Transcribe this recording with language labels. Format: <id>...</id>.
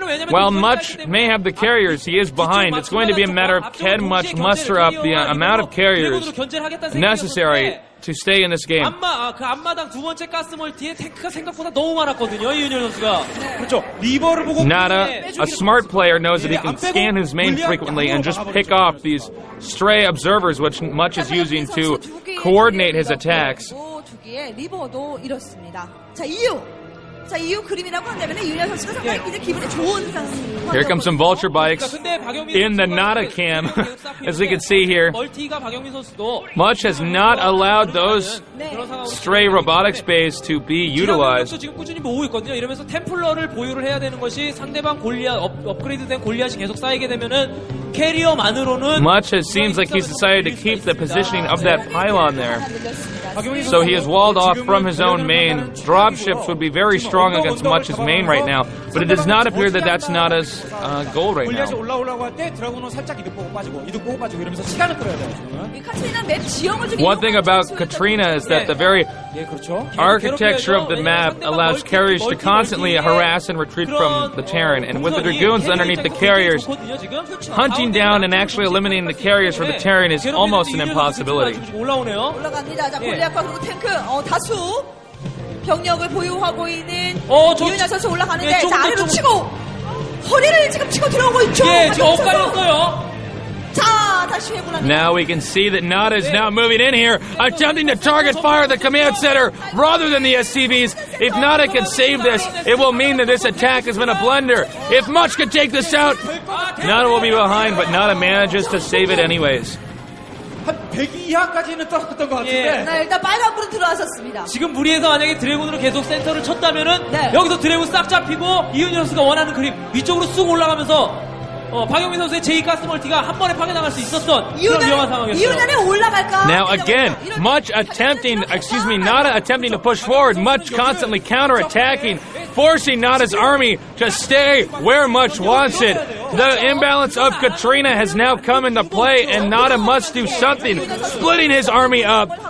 <en>While Much may have the carriers, he is behind. It's going to be a matter of can Much muster up the amount of carriers necessary to stay in this game.</en> <ko>그 앞마당 두 번째 가스 멀티에 탱크가 생각보다 너무 많았거든요. 이윤열 선수가. 그렇죠. 리버를 보고</ko> <en>Nada, a smart player, knows that he can scan his main frequently and just pick off these stray observers, which Much is using to coordinate his attacks.</en> <ko>두 개의 리버도 이렇습니다. 자, 이유 그림이라고 한다면 이윤열 선수가 상당히 굉장히 기분이 좋은 상황.</ko> <en>Here come some vulture bikes in the Nada cam, as we can see here. Much has not allowed those stray robotics bays to be utilized.</en> <ko>지금 꾸준히 모으고 있거든요. 이러면서 템플러를 보유를 해야 되는 것이 상대방 골리앗 업그레이드된 골리앗이 계속 쌓이게 되면은 캐리어만으로는</ko> <en>Much seems like he's decided to keep the positioning of that pylon there. So he is walled off from his own main. Dropships would be very strong against Much's main right now, but it does not appear that that's Nada's goal right now.</en> <ko>올라오려고 할 때 드라군은 살짝 이득 보고 빠지고 이러면서 시간을 끌어야 돼요.</ko> <en>One thing about Katrina is that the very architecture of the map allows carriers to constantly harass and retreat from the Terran, and with the Dragoons underneath the carriers, hunting down and actually eliminating the carriers for the Terran is almost an impossibility.</en> <ko>올라갑니다. 자, 골리앗과 그리고 탱크 다수 병력을 보유하고 있는 이윤열 선수 올라가는데 자, 아래로 치고 허리를 지금 치고 들어오고 있죠. 예, 지금 엇갈렸어요. 자, 다시 회군합니다.</ko> <en>Now we can see that Nada is now moving in here, attempting to target fire the command center rather than the SCVs. If Nada can save this, it will mean that this attack has been a blunder. If Much can take this out, Nada will be behind, but Nada manages to save it anyways.</en> <ko>한 100 이하까지는 떨어졌던 것 같은데. 네, 일단 빨간불은 들어왔었습니다. 지금 무리해서 만약에 드래곤으로 계속 센터를 쳤다면은 네. 여기서 드래곤 싹 잡히고 이윤열 선수가 원하는 그림 위쪽으로 쑥 올라가면서 박영민 선수의 제2가스 멀티가 한 번에 파괴당할 수 있었던 그런 위험한 상황이었어요. 이윤열이 올라갈까?</ko> <en>Now again, Nada attempting to push forward, Much constantly counterattacking, forcing Nada's army to stay where Much wants it. The imbalance of Katrina has now come into play, and Nada must do something, splitting his army up.</en>